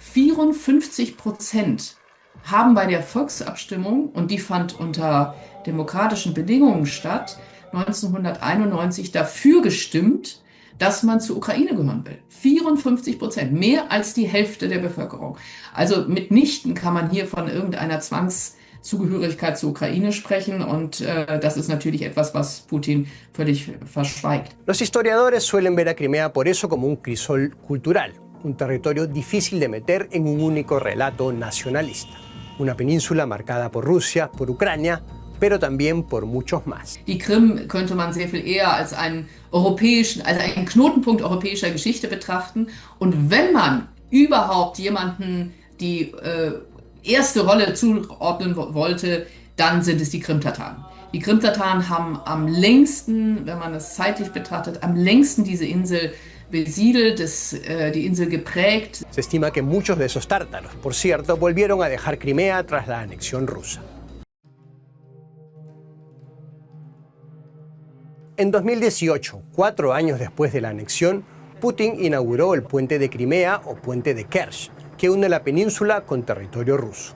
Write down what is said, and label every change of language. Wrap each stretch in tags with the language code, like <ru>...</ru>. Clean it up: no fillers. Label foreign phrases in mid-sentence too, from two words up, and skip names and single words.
<de>54% haben bei der Volksabstimmung, und die fand unter demokratischen Bedingungen statt, 1991 dafür gestimmt, dass man zur Ukraine gehören will. 54%, mehr als die Hälfte der Bevölkerung. Also mitnichten kann man hier von irgendeiner Zugehörigkeit zur Ukraine sprechen und das ist natürlich etwas, was Putin völlig verschweigt.</de> <es>Los historiadores suelen ver a Crimea por eso como un crisol cultural, un territorio difícil de meter en un único relato nacionalista. Una península marcada por Rusia, por Ucrania, pero también por muchos más.</es> <de>Die Krim könnte man sehr viel eher als einen Knotenpunkt europäischer Geschichte betrachten. Und wenn man überhaupt jemanden die erste Rolle zuordnen wollte, dann sind es die Krimtataren. Die Krimtataren haben am längsten, wenn man es zeitlich betrachtet, am längsten diese Insel besiedelt, die Insel geprägt.</de> <es>Se estima que muchos de esos tártaros, por cierto, volvieron a dejar Crimea tras la anexión rusa. En 2018, 4 años después de la anexión, Putin inauguró el puente de Crimea o puente de Kerch, que une la península con territorio ruso.</es>